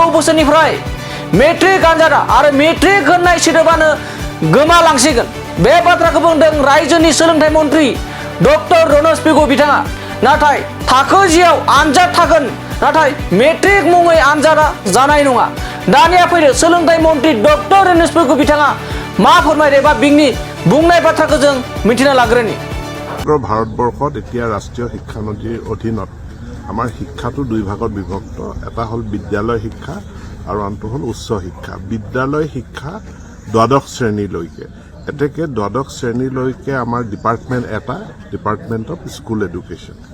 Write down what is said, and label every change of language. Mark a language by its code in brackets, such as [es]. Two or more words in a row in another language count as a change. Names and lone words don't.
[brx] बोसोरनिफ्राय मेट्रिक आनजादा आरो मेट्रिक होननाय सोदोबानो गोमालांसिगोन बे बाथ्राखौ बुंदों रायजोनि सोलोंथाइ मन्त्रि डक्टर रमेश पेगु बिथाङा नाथाय थाखो 10आव आनजाद थागोन नाथाय मेट्रिक मुङै आनजादा जानाय नङा दानिया फैदो सोलोंथाइ मन्त्रि डक्टर रमेश पेगु बिथाङा मा फोरमायदो बा बिनि बुंनाय बाथ्राखौ जों मिथिना लाग्रोनि [as] ভাৰতবৰ্ষত এতিয়া ৰাষ্ট্ৰীয় শিক্ষানীতিৰ অধীনত আমাৰ শিক্ষাটো দুই ভাগত বিভক্ত এটা হ'ল বিদ্যালয় শিক্ষা আৰু আনটো হ'ল উচ্চ শিক্ষা বিদ্যালয় শিক্ষা দ্বাদশ শ্ৰেণীলৈকে এতেকে দ্বাদশ শ্ৰেণীলৈকে আমাৰ [en] Department of School Education